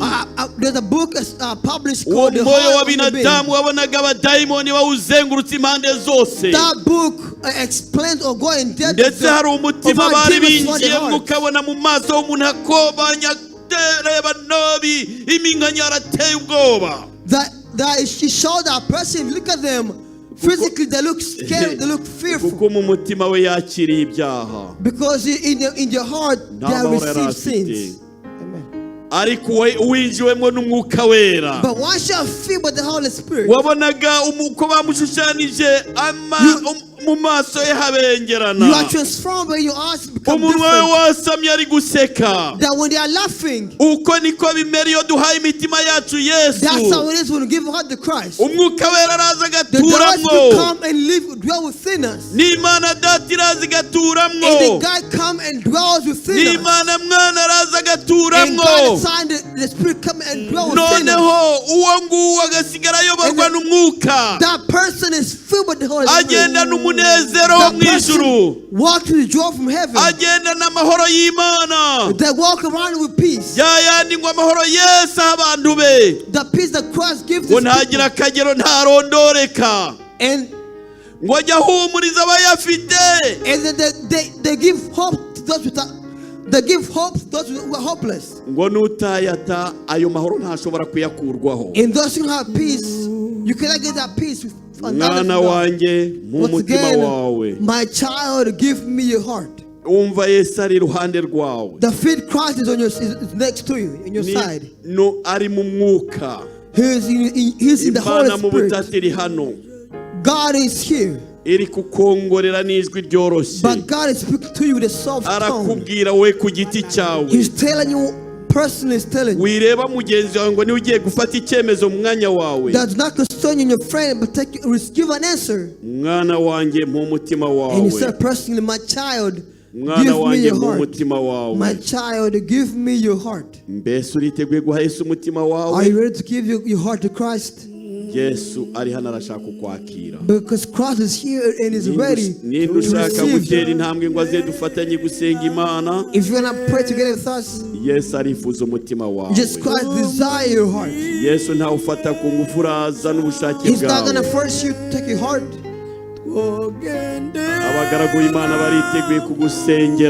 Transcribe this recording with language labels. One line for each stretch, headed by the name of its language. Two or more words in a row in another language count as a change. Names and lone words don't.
English: There's a book published called The Heart of Human Being.
Kinyarwanda: wabonaga abadayimoni bawuzengurutse impande zose.
English: That book explains or go in depth.
Kinyarwanda: Ndetse hari umutima bari binjiyemo ukabona mu maso h'umuntu akobanya reba nabi iminkanya arateye ubwoba.
English: That she showed that person, look at them. Physically, they look scary, they look fearful.
Kinyarwanda: kuko mu mutima we yakiriye ibyaha.
English: Because in your heart, they have received sins.
Kinyarwanda: Ariko winjiwemo n'umwuka wera.
English: But once you are filled by the Holy Spirit,
Kinyarwanda: wabonaga uko bamushushanije mu maso ye habengerana.
English: You are transformed when your eyes become
Kinyarwanda: umunwa we wasamye ari guseka.
English: That when they are laughing,
Kinyarwanda: uko niko bimera iyo duhaye imitima yacu Yesu.
English: That's how it is when we give heart to Christ.
Kinyarwanda: Umwuka wera araza
English: The
Kinyarwanda: agaturamwo.
English: God come and live, dwell within us.
Kinyarwanda: n'Imana Data iraza igaturamwo.
English: And the God come and dwells within us.
Kinyarwanda: n'Imana Mwana araza
English: And
Kinyarwanda: agaturamwo.
English: God Son, the Spirit come and dwell within us.
Kinyarwanda: noneho uwo nguwo agasigara ayoborwa n'umwuka.
English: That person is filled with the Holy Spirit.
Kinyarwanda: agenda n'umunezero wo mw'ijuru.
English: Walk to the joy from heaven.
Kinyarwanda: agenda n'amahoro y'Imana.
English: They walk around with peace.
Kinyarwanda: yayandi ngo amahoro Yesu abantu be.
English: The peace that Christ gives
Kinyarwanda: ngo
English: us.
Kinyarwanda: ntagira akagero ntarondoreka.
English: And
Kinyarwanda: ngo ajya ahumuriza abayafite.
English: And they give hope to those without. They give hope to those who are hopeless.
Kinyarwanda: ngo nutayata ayo mahoro ntashobora kuyakurwaho.
English: In those who have peace, you cannot get that peace with another.
Kinyarwanda: mwana wanjye mu
English: Once
Kinyarwanda: mutima
English: again,
Kinyarwanda: wawe.
English: my child, give me your heart.
Kinyarwanda: umva Yesu ari iruhande rwawe.
English: The feet Christ is on your is next to you, in your side.
Kinyarwanda: no ari mu mwuka.
English: He's in the Holy
Kinyarwanda: Imana mu
English: Spirit.
Kinyarwanda: butatiri hano.
English: God is here.
Kinyarwanda: iri kukongorera n'ijwi ryoroshye.
English: But God is speaking to you with a soft tone.
Kinyarwanda: arakubwira we ku giti cyawe.
English: He's telling you, personally is telling you.
Kinyarwanda: wireba mugenzi wawe ngo niwe ugiye gufata icyemezo mu mwanya wawe.
English: That's not concern you your friend, but give an answer.
Kinyarwanda: mwana wanjye mu mutima
English: And he
Kinyarwanda: wawe.
English: said personally, my child,
Kinyarwanda: mwana
English: give me
Kinyarwanda: wanjye
English: your
Kinyarwanda: mu
English: heart.
Kinyarwanda: mutima wawe.
English: My child, give me your heart.
Kinyarwanda: mbese uriteguye guha Yesu umutima
English: Are
Kinyarwanda: wawe.
English: you ready to give your heart to Christ?
Kinyarwanda: Yesu ari hano arashaka kukwakira.
English: Because Christ is here and is ready
Kinyarwanda: ninde
English: to
Kinyarwanda: ushaka
English: receive
Kinyarwanda: gutera
English: you.
Kinyarwanda: intambwe ngo aze dufatanye gusenga Imana.
English: If you're going to pray together with us,
Kinyarwanda: Yesu arifuza umutima wawe.
English: just Christ desire your heart.
Kinyarwanda: Yesu ntawufata ku ngufu uraza n'ubushake
English: He's not going to
Kinyarwanda: bwawe.
English: force you to take your heart.
Kinyarwanda: abagaragu b'Imana bariteguye kugusengera.